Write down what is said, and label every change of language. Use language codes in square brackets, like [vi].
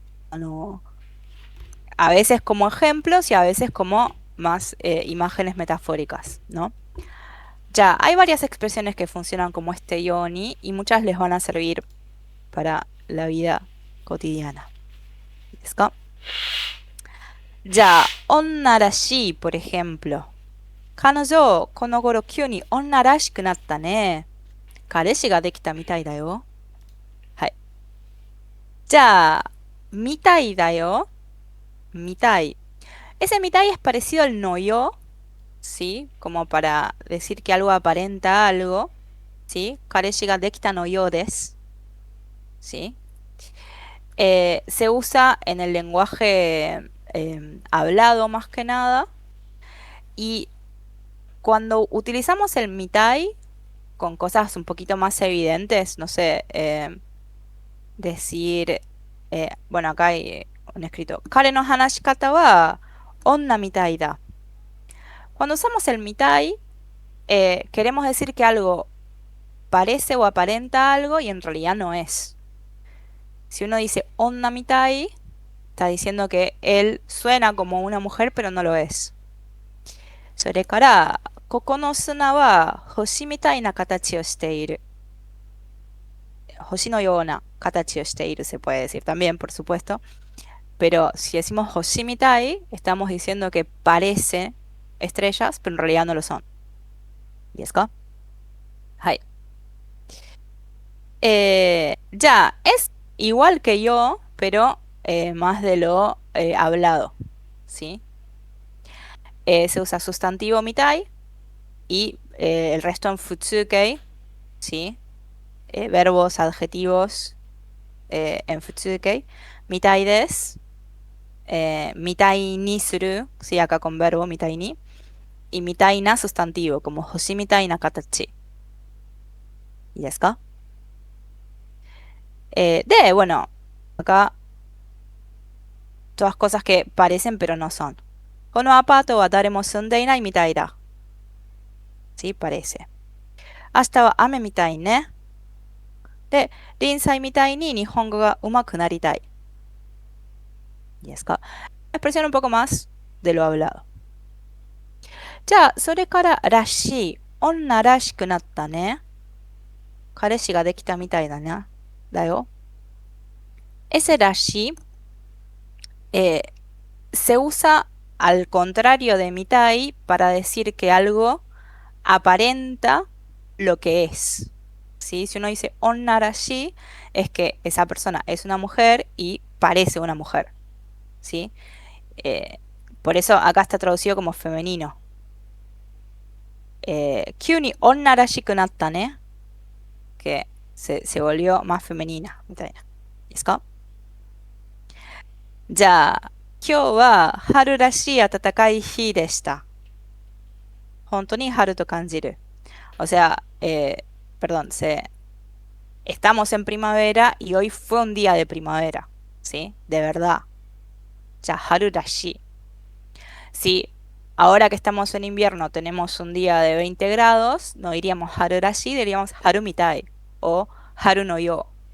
[es] Ano, a veces como ejemplos y a veces como más imágenes metafóricas, ¿no? Ya, hay varias expresiones que funcionan como este yoni y muchas les van a servir para la vida cotidiana. ¿Es ka? Ya, onnarashi, por ejemplo. [ja] 彼女、この頃急に女らしくなったね。彼氏ができたみたいだよ。はい。じゃあ、みたいだよ。みたい。 [es] Ese mitai es parecido al no yo, ¿sí? Como para decir que algo aparenta algo, ¿sí? [ja] Kareshi ga dekita no yo desu, ¿sí? [es] Se usa en el lenguaje hablado más que nada. Y cuando utilizamos el mitai con cosas un poquito más evidentes, no sé, decir, bueno, acá hay un escrito, [ja] Kare no hanashikata wa onna mitai da. [es] Cuando usamos el mitai, queremos decir que algo parece o aparenta algo y en realidad no es. Si uno dice onna mitai, está diciendo que él suena como una mujer, pero no lo es. [ja] それから、ここの砂は星みたいな形をしている。星のような形をしている [es] se puede decir también, por supuesto. Pero si decimos hoshi mitai, estamos diciendo que parece estrellas, pero en realidad no lo son. ¿Y es ka? Hai. Ya, es igual que yo, pero más de lo hablado, ¿sí? Se usa sustantivo mitai y el resto en futsukei, ¿sí? Verbos, adjetivos en futsukei. [ja] Mitai desu, mitai ni suru, ¿sí? [es] Acá con verbo mitai ni. Y mitai na sustantivo, como [ja] hoshi mitai na katachi. いいですか？ [es] bueno, acá todas cosas que parecen pero no son. [ja] このアパートは誰も住んでいないみたいだ. [es] Sí, parece. [ja] 明日は雨みたいね.De, Rinsai mitai ni nihongo ga umaku naritai. ¿Y es ka? [es] Expresión un poco más de lo hablado. [ja] Ya, それかららしい.Onna rashiku natta ne. 彼氏ができたみたいだね. だよ. [es] Ese rashi eh, se usa al contrario de mitai para decir que algo aparenta lo que es. ¿Sí? Si uno dice onnarashi, es que esa persona es una mujer y parece una mujer. ¿Sí? Eh, por eso acá está traducido como femenino. [ja] Kyū ni onnarashiku natta ne, [es] que se volvió más femenina. [ja] みたいな。いいですか？じゃあ、今日は春らしい暖かい日でした。本当に春と感じる. [es] O sea, perdón, estamos en primavera y hoy fue un día de primavera, ¿sí? De verdad. Ya, harurashi. Si ahora que estamos en invierno tenemos un día de 20 grados, no diríamos harurashi, diríamos harumitai o haru no yo.